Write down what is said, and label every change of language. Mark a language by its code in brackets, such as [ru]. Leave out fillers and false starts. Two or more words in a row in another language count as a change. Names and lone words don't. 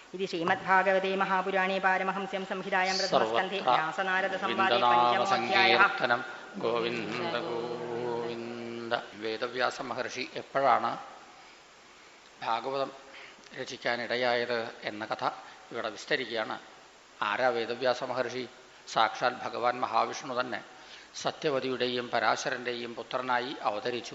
[sa] इति श्रीमद्भागवते महापुराणे पारमहंस्यां संहितायां प्रथमस्कन्धे व्यासनारदसंवादे पञ्चमोऽध्यायः. [ml] ഗോവിന്ദ ഗോവിന്ദ. വേദവ്യാസ മഹർഷി എപ്പോഴാണ് ഭാഗവതം രചിക്കാനിടയായത് എന്ന കഥ ഇവിടെ വിസ്തരിക്കുകയാണ്. ആരാ വേദവ്യാസ മഹർഷി? സാക്ഷാൽ ഭഗവാൻ മഹാവിഷ്ണു തന്നെ സത്യവതിയുടെയും പരാശരൻ്റെയും പുത്രനായി അവതരിച്ചു.